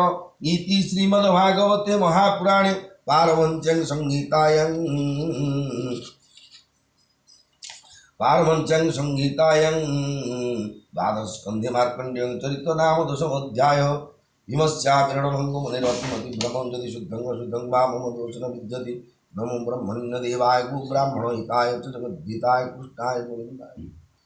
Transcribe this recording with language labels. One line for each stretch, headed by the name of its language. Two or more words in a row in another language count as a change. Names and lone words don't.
Sanskrit: ଇତି ଶ୍ରୀମଦ୍ ଭାଗବତେ ମହାପୁରାଣେ ପାରମହଂସ୍ୟାଂ ସଂହିତାୟାଂ ଦ୍ୱାଦଶ ସ୍କନ୍ଧେ ମାର୍କଣ୍ଡେୟ ଚରିତ ନାମ ଦଶମ ଅଧ୍ୟାୟ। ଭୀମସ୍ୟାବିରଣ ଭଙ୍ଗ ମୁନିରତ୍ନମତି ଭ୍ରମଂ ଯଦି ଶୁଦ୍ଧଂ ଅଶୁଦ୍ଧଂ ବା ମମ ଦୋଷନ ବିଦ୍ୟତି। नमो ब्रह्मण्य देवाय गो ब्राह्मण हिताय च जगद्धिताय कृष्णाय गोविन्दाय।